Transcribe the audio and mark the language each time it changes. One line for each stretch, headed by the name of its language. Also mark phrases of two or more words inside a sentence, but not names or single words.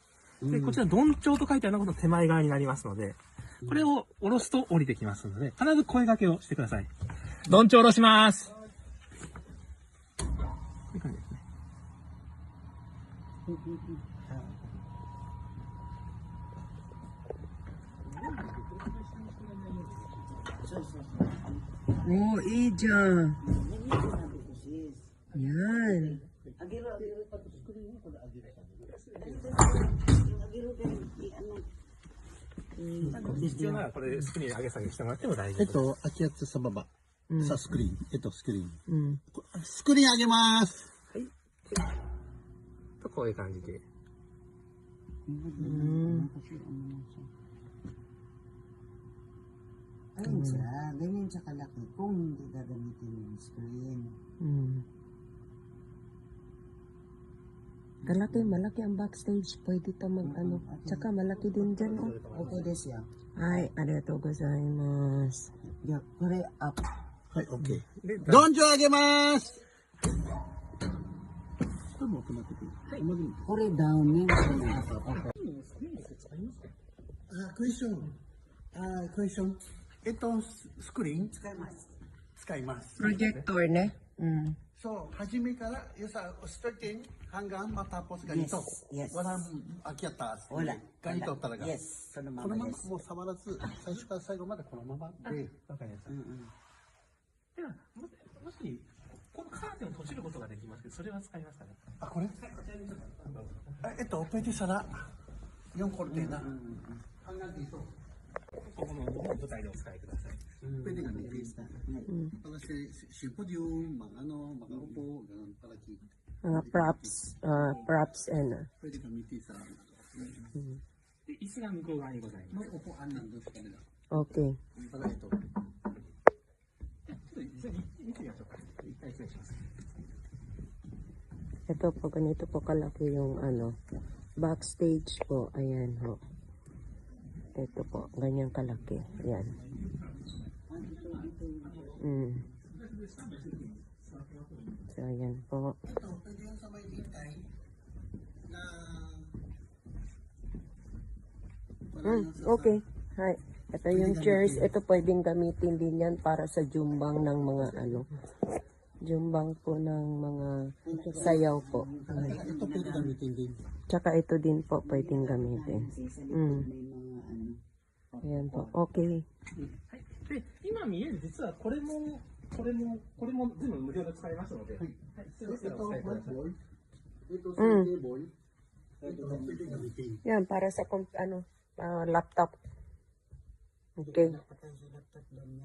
Japanese: で、こちら、ドンチョウと書いてあるのがこの手前側になりますので、これを下ろすと降りてきますので、必ず声掛けをしてください。ドンチョウ下ろします。こういう感じですね。そう。
Filipino: Oh, Ija. Sabi ko, sis. Yan. Agiro, agiro. Agiro ka rin. Ano?
Japanese: 必要ならこれスクリーン上げ下げしてもらっても大丈夫。開きやつさばば。さあ、スクリーン。スクリーン。うん。スクリーン上げます。とこういう感じで。うん。
Filipino: Ayun siya. Ganyan siya kalaki kung hindi gagamitin yung screen. Mm. Malaki ang backstage. Pwede ito mag-ano. Tsaka malaki din dyan. Oh.
Japanese: Okay, ですや. Ay, ありがとうございます. Ya, kore up. はい、OK。ドンジョ上げます。これも止まってくる。 Kore down yan. クエスチョン。クエスチョン。スクリーン使います。 Projector, ne? Mm.
Filipino: So,
Japanese: 初めから、
Filipino: starting hanggang matapos ganito.
English: Yes.
Filipino: Walang akyat-taas. Wala. Ganito talaga.
Japanese: Yes. そのまこのまままです。もう触らず、最初から最後までこのままで。わかりました。では、もし、このカーテンを閉じることができますけど、それは使いますかね。あ、これ
Filipino: pwede sara. Yung kortina. Hanggang dito. ここの舞台でお使いください。 Pwede gamitin. Para sa symposium, mga upo, ganun, para kita. Mga props and Pwede gamitin sa
Japanese: で、椅子が向こう側にございます。
Filipino: may upuan nandun sa kanila.
English: okay.
Filipino: Para ito.
Japanese: ちょっと実際に見てみましょうか。一回失礼します。
Filipino: Ito po, ganito po kalaki yung backstage po. Ayan ho. Ito po, ganyan kalaki. Ayan. Mm. So, ayan po. Ito, pwede yung sa may hintay na
English: Okay. Hi.
Filipino: Ito yung chairs. Ito pwedeng gamitin din yan para sa jumbang ng mga jumbang po ng mga sayaw po. ito pwede gamitin din. Tsaka ito din po pwedeng gamitin. Mm. May mga ano. Ayan po.
English: Okay.
Japanese: はい。で、今見える、実はこれも全部無料で使えますので、はい。必要でしたら
Filipino: Ito,
Japanese: お使いください。
Filipino: whiteboard. Ito sa table. Ito, pwede gamitin. Yan, para sa laptop.
English: Okay.